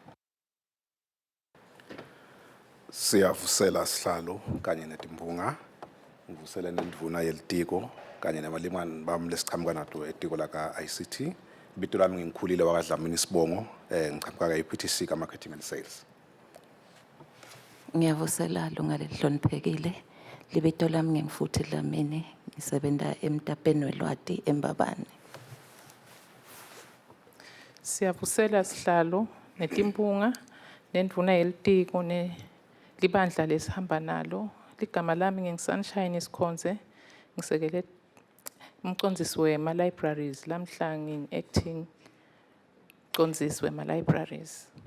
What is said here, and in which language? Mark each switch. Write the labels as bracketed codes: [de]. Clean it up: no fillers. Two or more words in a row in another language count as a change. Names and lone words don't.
[ss] Siyavusela sihlalo kanye netimbunga ngivusele nendvuna yelitiko kanye nabalingani bami lesiqhamuka nato etiko laka ICT. Ibito lami ngingikhulile wakadlamini Sibongo ngiqhamuka ka EPTC ka [en] marketing and sales. [ss] Ngiyavusela lunga lelihloniphekile libito lami ngingfuthi Dlamini ngisebenza emtapeni welwati eMbabane. Siyavusela sihlalo netimpunga nendvuna yelitiko libandla lesihamba nalo ligama lami nginguSunshine Sikhonze ngisekele umcondzisi wema libraries lamhla ngingu-acting mcondzisi wema libraries.